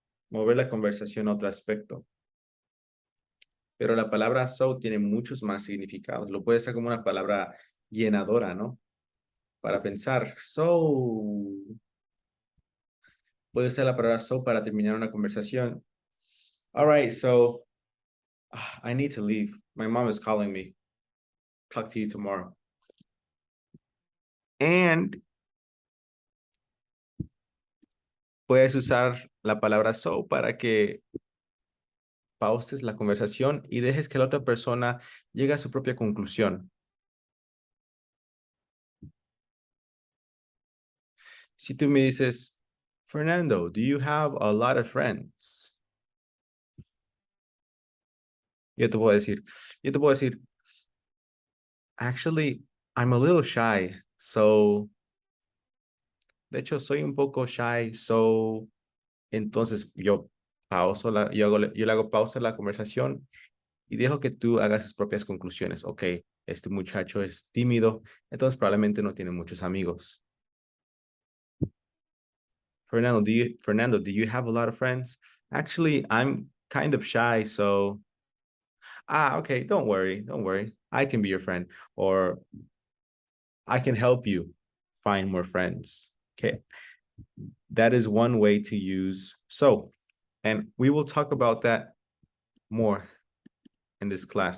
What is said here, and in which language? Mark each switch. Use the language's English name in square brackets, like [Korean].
[Spanish] Mover la conversación a otro aspecto. Pero la palabra so tiene muchos más significados. Lo puede ser como una palabra llenadora, ¿no? Para pensar, so. Puede ser la palabra so para terminar una conversación. [English] All right, so I need to leave. My mom is calling me. Talk to you tomorrow. [Spanish] And puedes usar la palabra so para que pauses la conversación y dejes que la otra persona llegue a su propia conclusión. Si tú me dices, [English] Fernando, do you have a lot of friends? [Spanish] Yo te puedo decir, [English] actually, I'm a little shy, so, [Spanish] de hecho, soy un poco shy, so, entonces yo yo le hago pausa a la conversación y dejo que tú hagas sus propias conclusiones. Ok, este muchacho es tímido, entonces probablemente no tiene muchos amigos. [English] Fernando, do you have a lot of friends? Actually, I'm kind of shy, so okay, don't worry. I can be your friend, or I can help you find more friends. Okay, that is one way to use so, and we will talk about that more in this class.